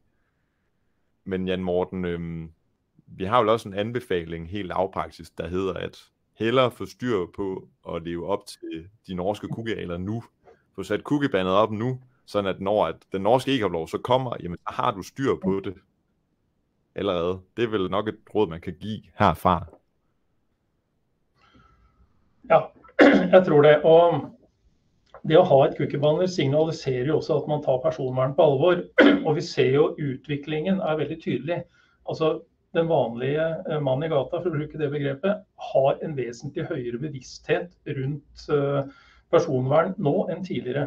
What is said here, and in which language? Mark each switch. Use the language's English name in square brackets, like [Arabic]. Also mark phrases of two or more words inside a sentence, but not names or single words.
[Danish] Men Jan Morten, vi har jo også en anbefaling helt lavpraktisk, der hedder, at hellere få styr på at leve op til de norske cookie-regler nu. Få sat cookie-bandet op nu, sådan at når den norske e-kom-lov så kommer, jamen så har du styr på det allerede. Det er vel nok et råd, man kan give herfra. [Norwegian] Ja, jeg tror det. Og det å ha et cookie-banner signaliserer jo også at man tar personvern på alvor. Og vi ser jo utviklingen er veldig tydelig. Altså, den vanlige mann i gata, for å bruke det begrepet, har en vesentlig høyere bevissthet rundt personvern nå enn tidligere.